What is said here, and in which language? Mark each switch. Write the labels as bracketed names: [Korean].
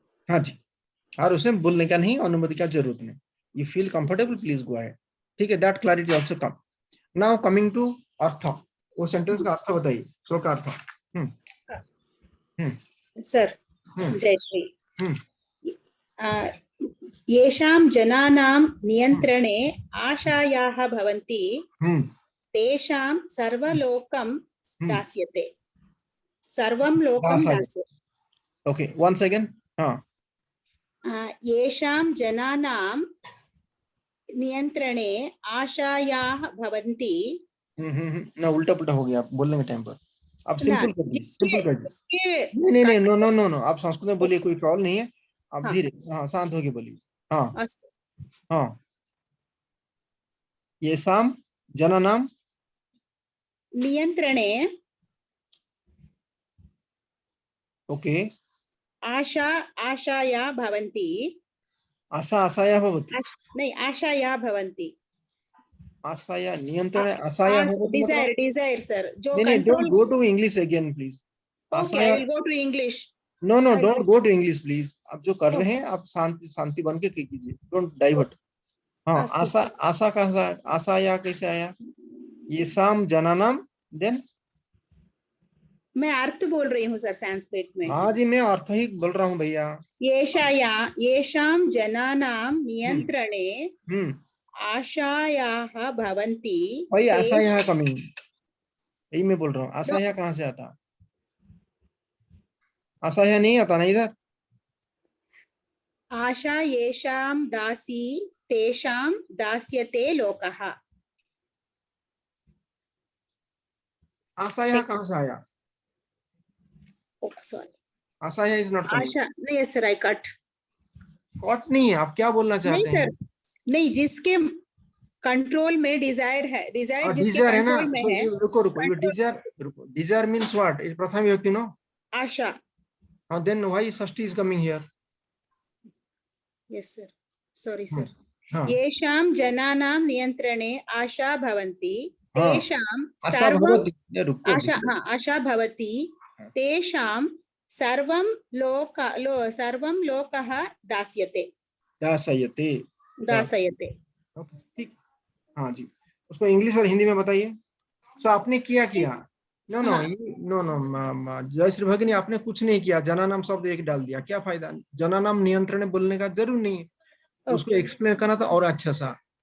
[Hindi] हाँ जी, और उसमें बोलने का नहीं, अनुमति का जरूरत नहीं। [English] you feel comfortable, please go ahead, [Hindi] ठीक है। [English] That clarity also come. Now coming to अर्थ, [Hindi] वो सेंटेंस का अर्थ बताइए, श्लोक का अर्थ। सर जय श्री। [Sanskrit] येषां जनानां नियन्त्रणे आशायाः भवन्ति तेषां सर्वलोकं दास्यते। सर्वं लोकं दास्यते। [English] Okay, one second. [Sanskrit] येषां जनानां नियंत्रणे आशायाः भवन्ति। [Hindi] ना उल्टा पुल्टा हो गया आप बोलने के टाइम पर। आप सिंपल कर दीजिए, सिंपल कर दीजिए। नहीं नहीं [English] no no no no, [Hindi] आप संस्कृत में बोलिए, कोई प्रॉब्लम नहीं है। आप धीरे, हाँ शांत होके बोलिए। हाँ हाँ, [Sanskrit] येषां जनानां नियंत्रणे, [English] okay, [Sanskrit] आशाया भवन्ति। आशाया भवति, नहीं आशाया भवन्ति। आशाया नियंत्रणे आशाया भवति, [English] desire sir, जो [Hindi] नहीं नहीं, [English] Don't go to English again please. Okay, I will go to English. No no, don't go to English please. [Hindi] आप जो कर रहे हैं आप शांति बन के कीजिए, [English] Don't divert. [Hindi] हाँ, आशा का आशाया कैसे आया? [Sanskrit] येषां जनानां, [English] then [Hindi] मैं अर्थ बोल रही हूँ सर संस्कृत में। हाँ जी, मैं अर्थ ही बोल रहा हूँ भैया। [Sanskrit] येषां जनानां नियंत्रणे आशायाः भवन्ति। [Hindi] भाई आशाया कमिंग, यही मैं बोल रहा हूँ। आशाया कहाँ से आता? आशाया नहीं आता ना इधर। [Sanskrit] आशा येषां दासी तेषां दास्यते लोकः। [Hindi] आशाया कहाँ से आया? [English] Sorry, आशाया is not coming. [Hindi] आशा नहीं सर, आई कट नहीं है। आप क्या बोलना चाहते हैं? नहीं सर, नहीं, जिसके कंट्रोल में डिजायर है, डिजायर जिसके डिजायर है ना। कंट्रोल में है। रुको रुको, ये [English] Desire means what? Is प्रथम विभक्ति no? [Sanskrit] आशा। [English] Then why shashthi is coming here? Yes sir, sorry sir. [Sanskrit] येषां जनानां नियंत्रणे आशा भवन्ति तेषां सर्वं आशा भवति तेषां सर्वं लोकः दास्यते। [Hindi] ठीक, हाँ जी। उसको इंग्लिश और हिंदी में बताइए। तो आपने किया [English] no no no no, [Hindi] जय श्री भगिनी, आपने कुछ नहीं किया। जनानाम शब्द एक डाल दिया, क्या फायदा? जनानाम नियंत्रण बोलने का जरूर नहीं है, उसको एक्सप्लेन करना था और अच्छा सा।